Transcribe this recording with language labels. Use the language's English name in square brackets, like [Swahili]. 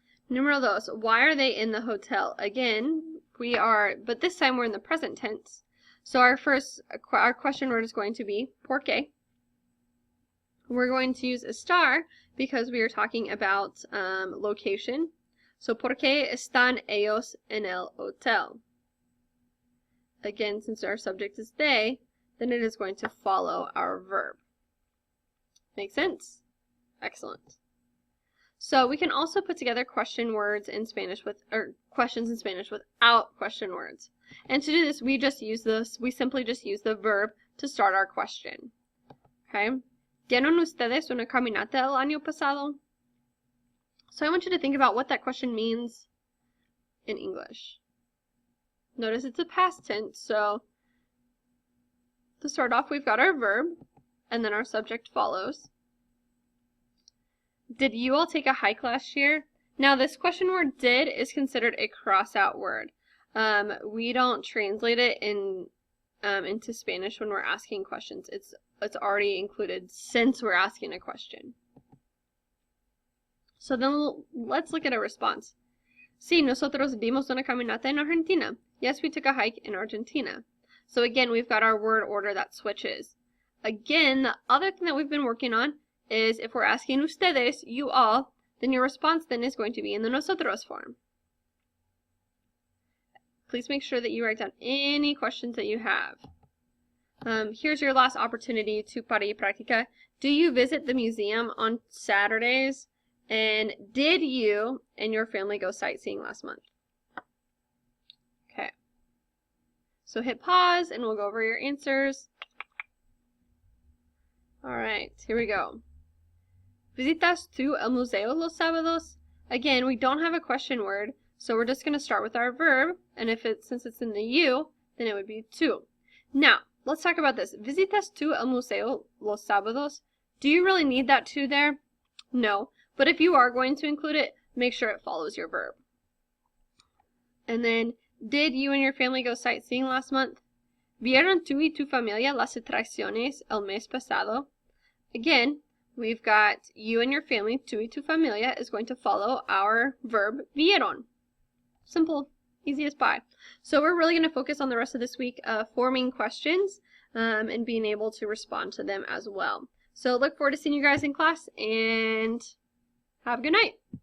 [Spanish] Número [English] 2, why are they in the hotel? Again, but this time we're in the present tense. So our question word is going to be por qué. We're going to use a star because we are talking about location. [Spanish] So, ¿por qué están ellos en el hotel? [English] Again, since our subject is they, then it is going to follow our verb. Make sense? Excellent. So we can also put together question words in Spanish questions in Spanish without question words. And to do this, we simply just use the verb to start our question. Okay? [Spanish] ¿Dieron ustedes una caminata el año pasado? [English] So I want you to think about what that question means in English. Notice it's a past tense, so to start off, we've got our verb, and then our subject follows. Did you all take a hike last year? Now this question word did is considered a cross-out word. We don't translate it in into Spanish when we're asking questions. It's already included since we're asking a question. So then let's look at a response. [Spanish] Sí, nosotros dimos una caminata en Argentina. [English] Yes, we took a hike in Argentina. So again, we've got our word order that switches. Again, the other thing that we've been working on is if we're asking ustedes, you all, then your response then is going to be in the nosotros form. Please make sure that you write down any questions that you have. Here's your last opportunity to [Spanish] para y práctica. [English] Do you visit the museum on Saturdays? And did you and your family go sightseeing last month? Okay. So hit pause and we'll go over your answers. Alright, here we go. [Spanish] ¿Visitas tú el museo los sábados? [English] Again, we don't have a question word, so we're just going to start with our verb, and since it's in the you, then it would be tú. Now, let's talk about this. [Spanish] ¿Visitas tú el museo los sábados? [English] Do you really need that tú there? No, but if you are going to include it, make sure it follows your verb. And then, did you and your family go sightseeing last month? [Spanish] ¿Vieron tú y tu familia las atracciones el mes pasado? [English] Again, we've got you and your family, [Spanish] tú y tu familia, [English] is going to follow our verb vieron. Simple, easy as pie. So we're really going to focus on the rest of this week forming questions and being able to respond to them as well. So look forward to seeing you guys in class, and have a good night.